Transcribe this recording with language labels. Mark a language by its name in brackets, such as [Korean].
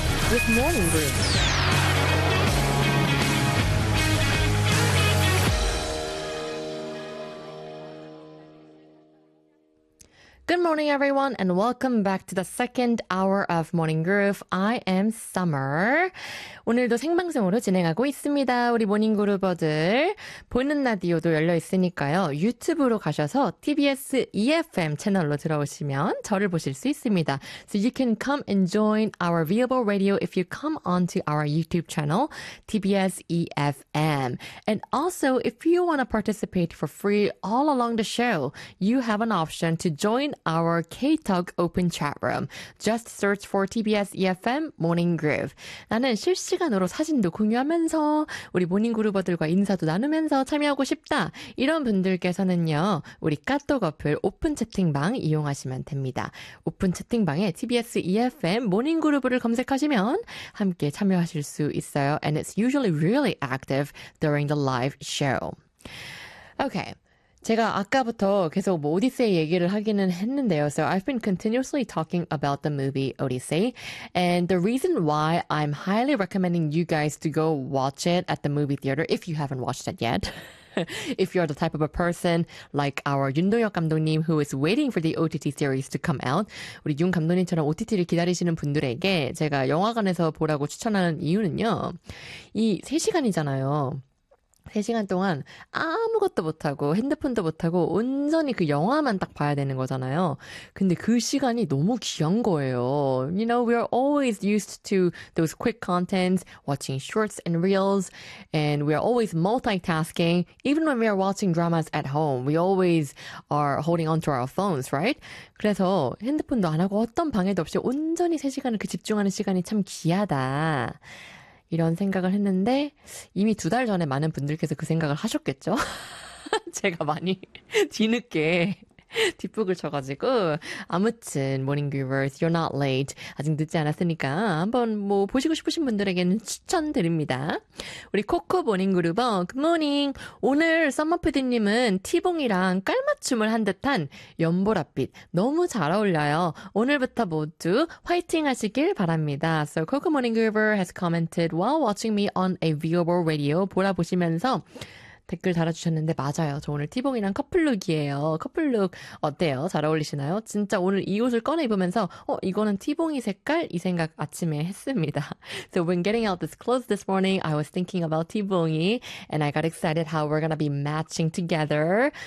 [English] with Morning Brew. Good morning, everyone, and welcome back to the second hour of Morning Groove. I am Summer. [Korean] 오늘도 생방송으로 진행하고 있습니다. 우리 모닝 그루버들. 보이는 라디오도 열려 있으니까요. 유튜브로 가셔서 TBS EFM 채널로 들어오시면 저를 보실 수 있습니다. [English] So you can come and join our viewable radio if you come onto our YouTube channel, TBS EFM. And also, if you want to participate for free all along the show, you have an option to join our KTalk open chat room. Just search for TBS EFM Morning Groove. [Korean] 나는 실시간으로 사진도 공유하면서 우리 모닝 그루버들과 인사도 나누면서 참여하고 싶다. 이런 분들께서는요. 우리 카톡 어플 오픈 채팅방 이용하시면 됩니다. 오픈 채팅방에 TBS EFM 모닝 그루브를 검색하시면 함께 참여하실 수 있어요. [English] And it's usually really active during the live show. Okay. [Korean] 제가 아까부터 계속 뭐 오디세이 얘기를 하기는 했는데요. [English] So I've been continuously talking about the movie Odyssey. And the reason why I'm highly recommending you guys to go watch it at the movie theater if you haven't watched it yet. If you're the type of a person like our 윤동혁 감독님 who is waiting for the OTT series to come out, [Korean] 우리 윤 감독님처럼 OTT를 기다리시는 분들에게 제가 영화관에서 보라고 추천하는 이유는요. 이 3시간이잖아요. 3시간 동안 아무것도 못하고 핸드폰도 못하고 온전히 그 영화만 딱 봐야 되는 거잖아요. 근데 그 시간이 너무 귀한 거예요. [English] You know, we are always used to those quick contents, watching shorts and reels, and we are always multitasking. Even when we are watching dramas at home, we always are holding onto our phones, right? [Korean] 그래서 핸드폰도 안 하고 어떤 방해도 없이 온전히 3시간을 그 집중하는 시간이 참 귀하다. 이런 생각을 했는데 이미 두 달 전에 많은 분들께서 그 생각을 하셨겠죠? 제가 많이 뒤늦게 뒷북을 쳐가지고 아무튼 [English] Morning Groovers, you're not late. [Korean] 아직 늦지 않았으니까 한번 뭐 보시고 싶으신 분들에게는 추천드립니다. 우리 코코 모닝 그루버, [English] Good morning. [Korean] 오늘 썸머푸디님은 티봉이랑 깔맞춤을 한 듯한 연보랏빛 너무 잘 어울려요. 오늘부터 모두 화이팅 하시길 바랍니다. [English] So Coco Morning Groover has commented while watching me on a viewable radio [Korean] 보라 보시면서 댓글 달아주셨는데 맞아요. 저 오늘 티봉이랑 커플룩이에요. 커플룩 어때요? 잘 어울리시나요? 진짜 오늘 이 옷을 꺼내 입으면서 이거는 티봉이 색깔? 이 생각 아침에 했습니다. [English] So when getting out this clothes this morning, I was thinking about 티봉이 and I got excited how we're gonna be matching together.